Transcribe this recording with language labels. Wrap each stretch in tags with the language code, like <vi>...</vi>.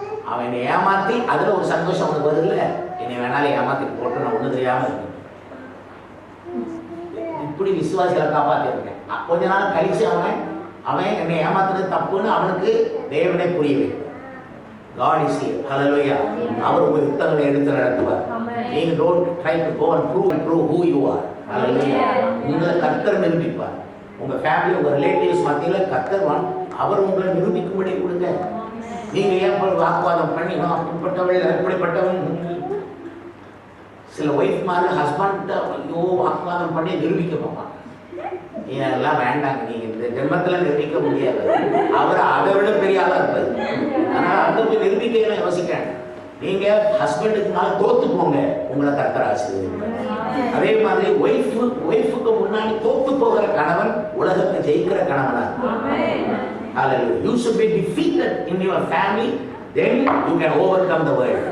<ta>அவன் என்னை ஏமாத்தி அதுல ஒரு சந்தோஷம் அவனுக்கு வருது. இல்லை, என்னை வேணாலும் ஏமாத்தி போட்டு நான் ஒண்ணு தெரியாம இருக்கேன். இப்படி விசுவாசிகளை காப்பாத்திருக்கேன். கொஞ்ச நாள் கழிச்சு அவன் என்னை ஏமாத்துறது தப்புன்னு அவனுக்கு தேவனே புரிய வைக்கும்.</ta> <en>God is here. Hallelujah.</en> <ta>அவர் உங்க யுத்தங்களை எடுத்து நடத்துவார்.</ta> <en>நீங்க don't try to go and prove who you are.</en> <ta>Hallelujah. உங்களை கர்த்தர் நிரூபிப்பார். உங்க ஃபேமிலி, உங்க ரிலேட்டிவ்ஸ் மத்தியில கர்த்தர் அவர் உங்களை நிரூபிக்கும்படி கொடுங்க. நீங்க ஏன் வாக்குவாதம் பண்ணி நான் அப்படிப்பட்டவள் அப்படிப்பட்டவன். சில ஒய்ஃப் மாதிரி ஹஸ்பண்ட் ஐயோ வாக்குவாதம் பண்ணி நிரூபிக்க பார்ப்பாங்க. எல்லாம் வேண்டாங்க, நீங்க இந்த ஜென்மத்துல நிரூபிக்க முடியாது. அவர் அதை விட பெரிய ஆளா இருப்பாரு. அதனால அந்த போய் நிரூபிக்க யோசிக்கிறேன். நீங்க ஹஸ்பண்டுக்கு மேல தோத்து போங்க, உங்களை கர்த்தர் ஆசீர்வதிப்பார். அதே மாதிரி ஒய்ஃபுக்கு முன்னாடி தோத்து போகிற கணவன் உலகத்தை ஜெயிக்கிற கணவனா இருப்பார்.</ta> <en>Hallelujah. You should be defeated in your family, then you can overcome the world.</en>